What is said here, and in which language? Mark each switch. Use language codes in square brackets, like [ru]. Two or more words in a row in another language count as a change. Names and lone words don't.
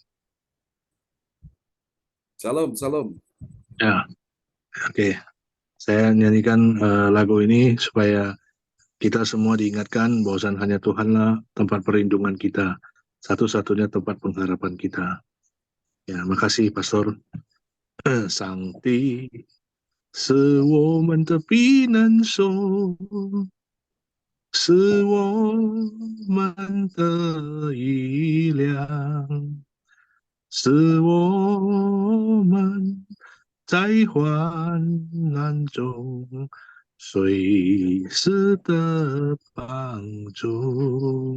[id] Salam, salam. Ya, oke. Saya nyanyikan lagu ini supaya kita semua diingatkan bahwa hanya Tuhanlah tempat perlindungan kita, satu-satunya tempat pengharapan kita. Ya, makasih Pastor. [zh] 上帝是我们的避难所，是我们的力量，是我们在患难中随时的帮助。